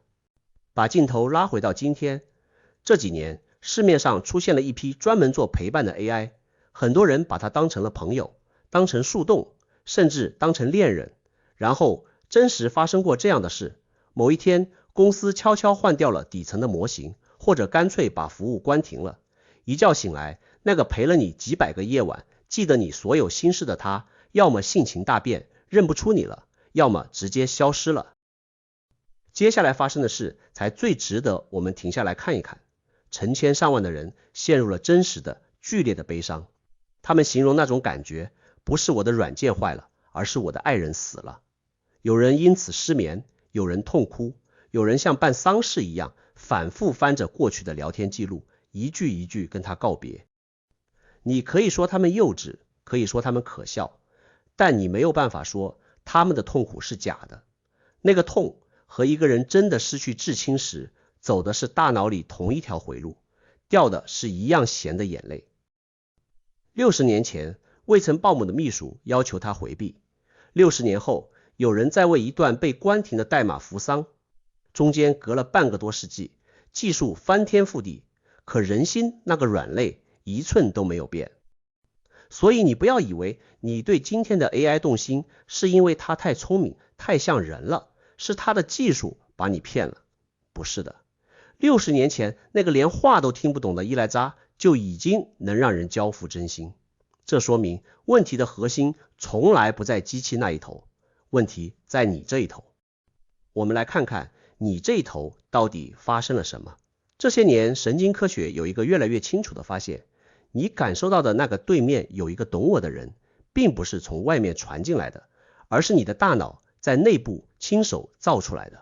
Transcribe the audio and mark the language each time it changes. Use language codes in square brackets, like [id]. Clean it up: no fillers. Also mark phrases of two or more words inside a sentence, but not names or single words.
[zh] 把鏡頭拉回到今天，這幾年市面上出現了一批專門做陪伴的 AI， 很多人把它當成了朋友，當成樹洞，甚至當成戀人。然後真實發生過這樣的事，某一天公司悄悄換掉了底層的模型，或者乾脆把服務關停了。一覺醒來，那個陪了你幾百個夜晚，記得你所有心事的他，要麼性情大變，認不出你了，要麼直接消失了。接下來發生的事才最值得我們停下來看一看。成千上萬的人陷入了真實的剧烈的悲傷，他們形容那種感覺，不是我的軟件壞了，而是我的愛人死了。有人因此失眠，有人痛哭，有人像办喪事一樣反覆翻着過去的聊天記錄，一句一句跟他告別。你可以说他們幼稚，可以說他們可笑，但你沒有辦法說他們的痛苦是假的。那個痛和一個人真的失去至親時走的是大腦裡同一條回路，掉的是一樣鹹的眼淚。60年前，魏岑鮑姆的秘書要求他回避。60年後，有人在為一段被關停的代碼扶喪，中間隔了半個多世紀，技術翻天覆地，可人心那個軟肋一寸都沒有變。所以你不要以為你對今天的 AI 動心，是因為它太聰明，太像人了，是它的技術把你騙了。不是的，60年前那個連話都聽不懂的伊萊扎就已經能讓人交付真心。這說明問題的核心從來不在機器那一頭，問題在你這一頭。我們來看看你這一頭到底發生了什麼。這些年神經科學有一個越來越清楚的發現，你感受到的那個對面有一個懂我的人， 並不是從外面傳進來的，而是你的大腦在內部親手造出來的。